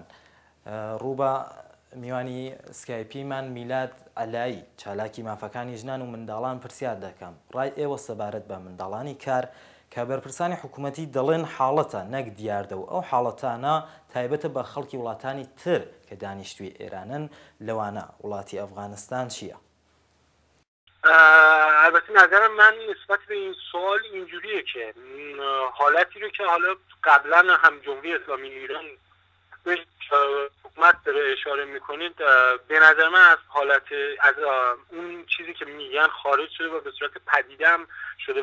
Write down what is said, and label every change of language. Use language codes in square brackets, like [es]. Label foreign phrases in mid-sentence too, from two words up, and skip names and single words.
[ckb] ڕووبە میوانی سکایپیمان میلاد ئەلایی چالاکی مافەکانی ژنان و منداڵان پرسیار دەکەم. ڕای ئێوە سەبارەت بە منداڵانی کار کە بەرپرسانی حکوومەتی دەڵێن حاڵەتە نەک دیاردە و ئەو حاڵەتانە تایبەتە بە خەڵکی وڵاتانی تر کە دانیشتوی ئێرانن لەوانە وڵاتی ئەفغانستان چییە؟ [fa] البته نظرم من نسبت به این سوال اینجوریه که حالتی رو که حالا قبلا هم جمهوری اسلامی ایران به حکومت داره اشاره میکنید، به نظر من از حالت از اون چیزی که میگن خارج شده و به صورت پدیده هم شده